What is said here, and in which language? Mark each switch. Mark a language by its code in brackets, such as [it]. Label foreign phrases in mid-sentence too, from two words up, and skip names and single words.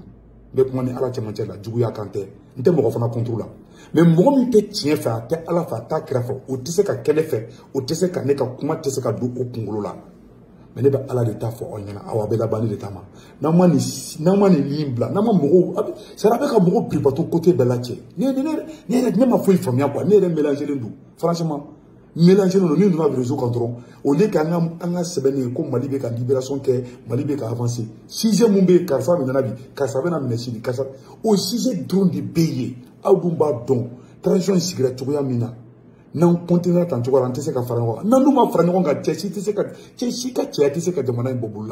[bm] N bɛ kuma ni ala cɛmancɛ la, juguya kan tɛ. N tɛ mɔgɔ fana contre la. Mais mɔgɔ min tɛ tiɲɛ fɛ, a tɛ ala fɛ, a t'a kira fɛ, o tɛ se ka kɛ ne fɛ, o tɛ se ka ne ka kuma tɛ se ka don o kunkolo la. Mais ne bɛ ala de ta fɔ aw ɲɛna, aw bɛ laban ne de ta ma. N'an ma nin ligne bila, n'an ma mɔgɔw, [fr] c'est à dire [bm] a bɛ ka mɔgɔw [fr] pris bateau côté [bm] bɛɛ la cɛ. Ne ma foyi faamuya quoi, ne yɛrɛ mélangelen don. Franchement, mélangelen don, ni donna réseau kan dɔrɔn, [fr] au lieu que [bm] an ka sɛbɛnni ye ko Mali bɛ ka libération kɛ, Mali bɛ ka avancer. Sujet mun bɛ yen, karisa min nana bi, karisa bɛ na minɛ sini, karisa. O sujet dɔrɔn de bɛ yen, aw dun b'a dɔn, transition in sigira cogoya min na. N'an continuera tan cogo la, an tɛ se ka fara ɲɔgɔn kan. N'an dun ma fara ɲɔgɔn kan, cɛ si ka cɛya tɛ se ka jamana in bɔ bolo la.